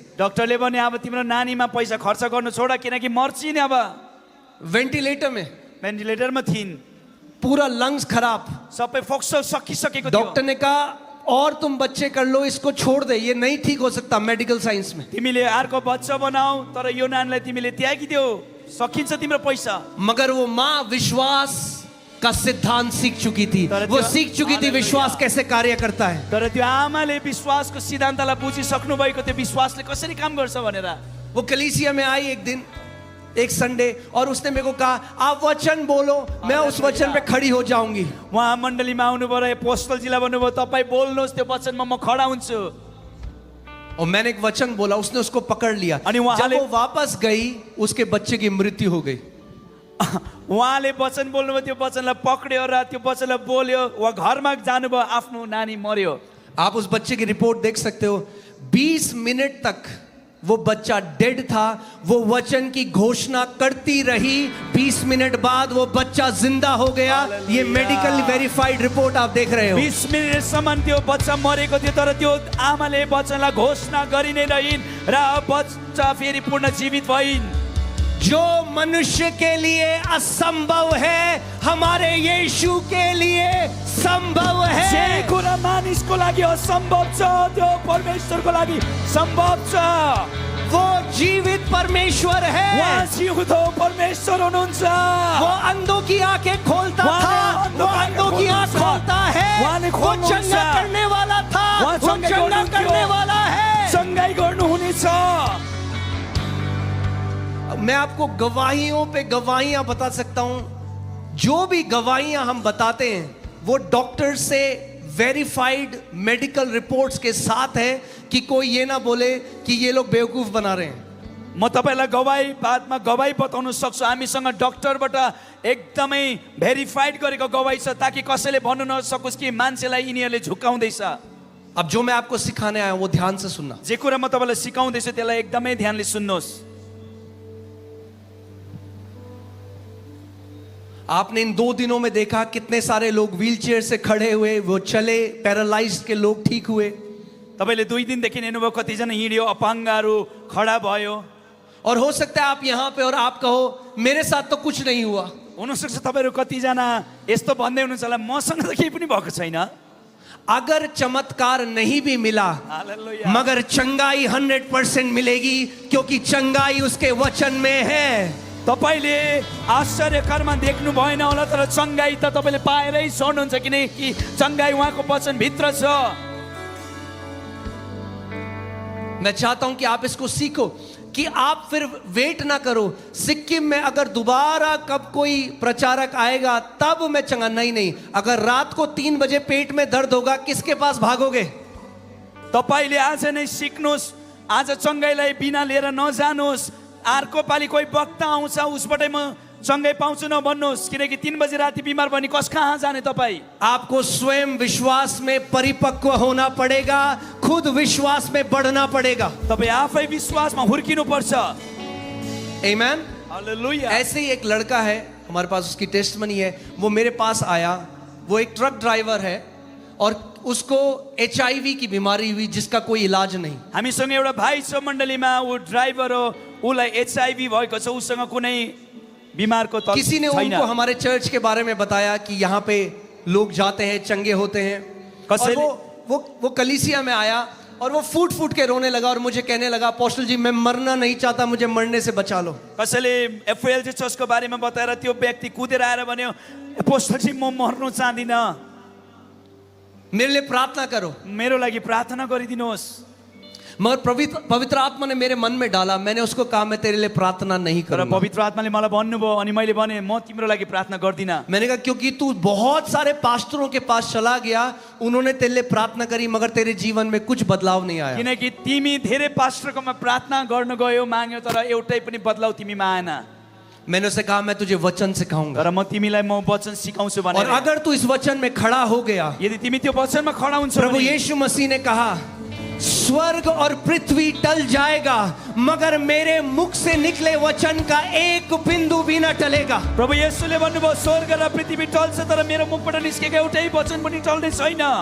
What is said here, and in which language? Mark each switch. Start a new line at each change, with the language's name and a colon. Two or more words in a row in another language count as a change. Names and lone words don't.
Nepali: डाक्टरले भने अब तिम्रो नानीमा पैसा खर्च गर्नु छोड किनकि मर्छिन्। अब
Hindi: वेंटिलेटर में,
Nepali: भेन्टिलेटरमा थिइन्,
Hindi: पूरा लंग्स खराब,
Nepali: सबै फोक्सो सकिसकेको थियो।
Hindi: डॉक्टर ने कहा और तुम बच्चे कर लो, इसको छोड़ दे, ये नहीं ठीक हो सकता
English: medical science
Hindi: में।
Nepali: तिमीले अर्को बच्चा बनाऊ तर यो नानीलाई तिमीले त्यागिदेऊ, सकिन्छ तिम्रो पैसा।
Hindi: मगर वो माँ विश्वास का सिद्धांत सीख चुकी थी, वो सीख चुकी थी विश्वास कैसे कार्य करता है।
Nepali: तर त्यो आमाले विश्वासको सिद्धान्तलाई बुझिसक्नु भएको त्यो विश्वासले कसरी काम गर्छ भनेर।
Hindi: वो कलीसिया में आई एक दिन एक संडे, और उसने मेरे को कहा आप वचन बोलो, मैं उस वचन पे खड़ी हो जाऊंगी।
Nepali: उहाँ मण्डलीमा आउनु पर्यो, पोस्टलजीलाई भन्नुभयो तपाईँ बोल्नुहोस् त्यो वचनमा म खडा हुन्छु।
Hindi: और मैंने एक वचन बोला, उसने उसको पकड़ लिया।
Nepali: अनि
Hindi: जब
Nepali: उहाँले
Hindi: वो वापस गई, उसके बच्चे की मृत्यु हो गई।
Nepali: उहाँले वचन बोल्नुभयो, त्यो वचनलाई पक्रियो र त्यो वचनलाई बोल्यो, उहाँ घरमा जानुभयो, आफ्नो नानी मर्यो।
Hindi: आप उस बच्चे की रिपोर्ट देख सकते हो। 20 मिनट तक वो बच्चा डेड था, वो वचन की घोषणा करती रही। 20 मिनट बाद वो बच्चा जिंदा हो गया। ये
English: medical verified
Hindi: रिपोर्ट आप देख रहे हो।
Nepali: 20 मिनटसम्म त्यो बच्चा मरेको थियो, तर त्यो आमाले वचनलाई घोषणा गरि नै रहिन् र बच्चा फेरि पूर्ण जीवित भइन्।
Hindi: जो मनुष्य के लिए असंभव है, हमारे यीशु के लिए संभव
Nepali: जे
Hindi: है।
Nepali: कुरा मानिसको लागि असम्भव छ, त्यो परमेश्वरको लागि सम्भव छ।
Hindi: वो जीवित परमेश्वर है।
Nepali: उहाँ जिउँदो परमेश्वर हुनुहुन्छ।
Hindi: वो अंधों की आंखें खोलता
Nepali: वहाँ
Hindi: था, वो अंधों की आंख खोलता है।
Nepali: वहाँले
Hindi: वो
Nepali: खोल्नुहुन्छ।
Hindi: चंगा करने वाला था,
Nepali: वहाँ
Hindi: वो चंगा
Nepali: चंगा गर्नुहुन्थ्यो।
Hindi: करने वाला है।
Nepali: चंगाई गर्नुहुनेछ।
Hindi: मैं आपको गवाहियों पे गवाहियां बता सकता हूं। जो भी गवाहियां हम बताते हैं वो डॉक्टर से
English: verified medical reports
Hindi: के साथ है, कि कोई ये ना बोले कि ये लोग बेवकूफ बना रहे हैं।
Nepali: म तपाईलाई गवाई बादमा गवाई बताउन सक्छु। हामीसँग डक्टरबाट एकदमै भेरिफाइड गरेको गवाई छ, ताकि कसैले भन्नु नसकोस् कि मान्छेलाई यिनीहरूले झुकाउँदैछ।
Hindi: अब जो मैं आपको सिखाने आया हूं वो ध्यान से सुनना।
Nepali: जे कुरा म तपाईलाई सिकाउँदैछु त्यसलाई एकदमै ध्यानले सुन्नुहोस्।
Hindi: आपने इन 2 दिनों में देखा कितने सारे लोग व्हीलचेयर से खड़े हुए, वो चले, पैरालाइज्ड के लोग ठीक हुए।
Nepali: तपाईले 2 दिनदेखि हेर्नुभयो कतिजना हिँड्यो, अपाङ्गहरू खडा भयो।
Hindi: और हो सकता है आप यहाँ पे और आप कहो मेरे साथ तो कुछ नहीं हुआ।
Nepali: हुनसक्छ तपाईँहरू कतिजना यस्तो भन्दै हुनुहुन्छ होला, मसँग त केही पनि भएको छैन।
Hindi: अगर चमत्कार नहीं भी मिला, हालेलुया। मगर चंगाई 100% मिलेगी, क्योंकि चंगाई उसके वचन में है।
Nepali: तपाईले आश्चर्यकरमा देख्नु भएन होला, तर चंगाई त तपाईले पाएरै छोड्नुहुन्छ, किनकि चंगाई उहाँको वचन भित्र छ।
Hindi: मैं चाहता हूं कि आप इसको सीखो, कि आप फिर वेट ना करो। सिक्किम में अगर दोबारा कब कोई प्रचारक आएगा तब मैं चंगा, नहीं। अगर रात को 3 बजे पेट में दर्द होगा, किसके पास भागोगे?
Nepali: तपाईले आज नै सिक्नुहोस्, आज चंगाईलाई बिना लिएर नजानुहोस्। अर्को पालि कोही वक्ता आउँछ, उसबाटै म चंगाई पाउँछु नभन्नुहोस्, किनकि 3 बजे राति बिमार भने कस कहाँ जाने तपाईँ?
Hindi: आपको स्वयं विश्वास में परिपक्व होना पड़ेगा, खुद विश्वास में बढ़ना पड़ेगा।
Nepali: तपाईँ आफै विश्वासमा हुर्किनु पर्छ। आमेन। हालेलुया।
Hindi: ऐसे ही एक लड़का है, हमारे पास उसकी टेस्टमनी है। वो मेरे पास आया, वो एक
English: truck driver
Hindi: है और उसको HIV की बीमारी हुई जिसका कोई इलाज नहीं।
Nepali: हामीसँग एउटा भाइ छ मण्डलीमा, ऊ ड्राइभर हो, उसलाई HIV भएको छ, उसँग कुनै बिमारको तल
Hindi: किसी ने
Nepali: छैन।
Hindi: उनको हमारे चर्च के बारे में बताया कि यहाँ पे लोग जाते हैं, चंगे होते हैं। और
Nepali: कसैले
Hindi: वो कलीसिया में आया और वो फूट के रोने लगा और मुझे कहने लगा, अपोस्टल जी मैं मरना नहीं चाहता, मुझे मरने से बचा लो।
Nepali: कसैले एफएलजी चर्चको बारेमा बताएर त्यो व्यक्ति कुदेर आएर भन्यो, अपोस्टल जी म मर्नु चाहदिन,
Hindi: मेरे लिए प्रार्थना करो।
Nepali: मेरो लागि प्रार्थना गरिदिनुहोस्।
Hindi: मगर पवित्र आत्मा ने मेरे मन में डाला, मैंने उसको कहा मैं तेरे लिए प्रार्थना नहीं
Nepali: तर
Hindi: करूंगा।
Nepali: पवित्र आत्माले मलाई भन्नुभयो, अनि मैले भने म तिम्रो लागि प्रार्थना गर्दिन।
Hindi: मैंने कहा क्योंकि तू बहुत सारे पास्टरों के पास चला गया, उन्होंने तेरे लिए प्रार्थना करी, मगर तेरे जीवन में कुछ बदलाव नहीं आया।
Nepali: किनकि तिमी धेरै पास्टरकोमा प्रार्थना गर्न गयो, माग्यो, तर एउटै पनि बदलाउ तिमीमा आएन।
Hindi: मैंने उसे कहा मैं तुझे वचन सिखाऊंगा,
Nepali: तर म तिमीलाई म वचन सिकाउँछु
Hindi: और
Nepali: भने।
Hindi: अगर तू इस वचन में खड़ा हो गया,
Nepali: यदि तिमी त्यो वचनमा खडा हुन्छौ
Hindi: प्रभु
Nepali: भने,
Hindi: यीशु मसीह ने कहा स्वर्ग और पृथ्वी टल जाएगा, मगर मेरे मुख से निकले वचन का एक बिंदु भी न टलेगा।
Nepali: प्रभु येशूले भन्नुभयो स्वर्ग र पृथ्वी टल्छ, तर मेरो मुखबाट निस्केको एउटै वचन पनि टल्ने छैन।